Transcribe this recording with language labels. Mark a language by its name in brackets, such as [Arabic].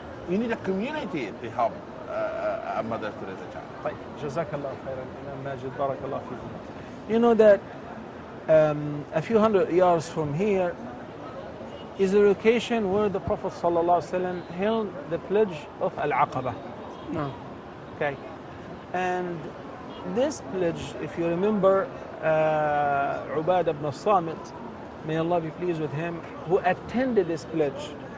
[English] You need a community to help a mother to raise a child. [Arabic] طيب جزاك الله خيرا Imam Majid, بارك الله فيكم. [English] You know that a few hundred yards from here is a location where the Prophet ﷺ held the pledge of Al-Aqaba. No. Okay. And this pledge, if you remember, Ubadah ibn Samit, may Allah be pleased with him, who attended this pledge.